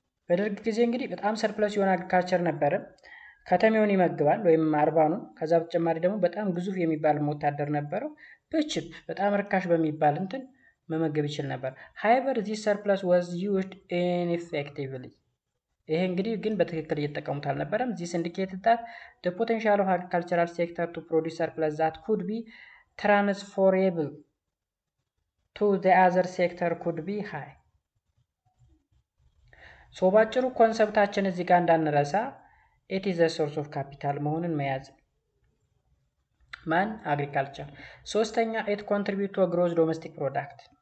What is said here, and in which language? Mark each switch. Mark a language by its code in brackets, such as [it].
[am] በደርግ ጊዜ እንግዲህ በጣም ሰርፕለስ የሆነ አግሪካልቸር ነበረ። ከተሜውን ይመግባል ወይም አርባኑን። ከዛ በተጨማሪ ደግሞ በጣም ግዙፍ የሚባል ወታደር ነበረው። በቺፕ በጣም ርካሽ በሚባል እንትን መመገብ ይችል ነበር። [en] however this surplus was used ineffectively. [am] ይሄ እንግዲህ ግን በትክክል እየተጠቀሙት አልነበረም። [en] this indicated that the potential of agricultural sector to produce surplus that could be transferable to the other sector could be high. [am] ሶ ባጭሩ ኮንሰፕታችን እዚህ ጋር እንዳንረሳ [en] it is a source of capital [am] መሆኑን መያዝ። ማን? አግሪካልቸር። ሶስተኛ [en] it contribute to a gross domestic product.